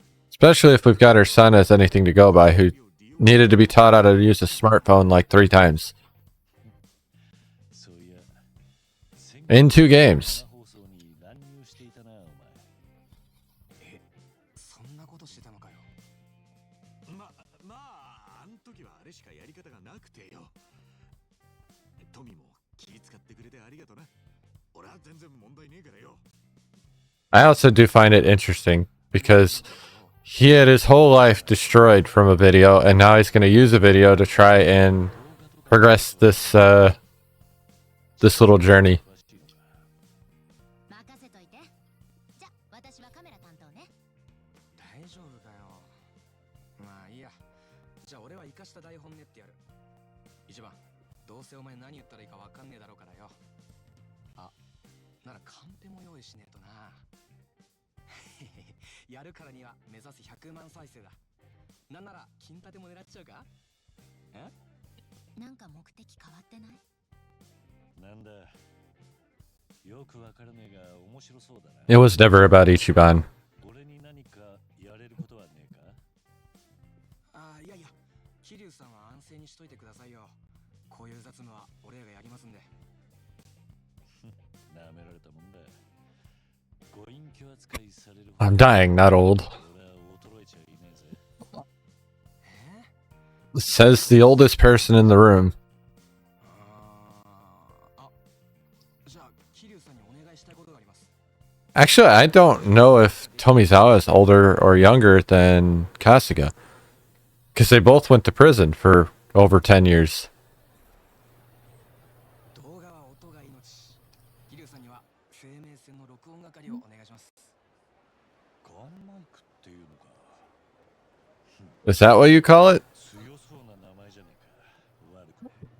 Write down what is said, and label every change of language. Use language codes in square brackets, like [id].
[en] Especially if we've got her son as anything to go by, who needed to be taught how to use a smartphone like 3 times. [ja] そういや、 [en] In 2 games. [ja] 放送に乱入していたな、お前。そんなことしてたのかよ。まあ、あん時はあれしかやり方がなくてよ。トミも気使ってくれてありがとな。俺は全然問題ねえからよ。 [en] I also do find it interesting because he had his whole life destroyed from a video, and now he's going to use a video to try and progress this this little journey. [ja] 任せといて。じゃ、私はカメラ担当ね。大丈夫かよ。まあいいや。じゃあ俺は生かした台本練ってやる。一番、どうせお前何言ったらいいかわかんねえだろうからよ。あ、ならカンペも用意しねえとな。やるからには目指す100万再生だ。なんなら金立ても狙っちゃうか？え？なんか目的変わってない？なんだ。よくわからねえが面白そうだな。 [en] It was never about Ichiban. [ja] 俺に何かやれることはねえか？あ、いやいや、桐生さんは安静にしといてくださいよ。こういう雑務は俺がやりますんで。なめられたもんだ。ご隠居扱いされる。 [en] I'm dying, not old. [ja] 俺は衰えちゃいねえぜ。え？ [en] Says the oldest person in the room. [ja] あ、じゃあ桐生さんにお願いしたいことがあります。 [en] Actually, I don't know if Tomizawa is older or younger than Kasuga. Because they both went to prison for over 10 years. [ja] 動画は音が命。桐生さんには生命線の録音係をお願いします。ガンマイクっていうのか。 [en] Is that what you call it? [ja] 強そうな名前じゃねえか。悪くね。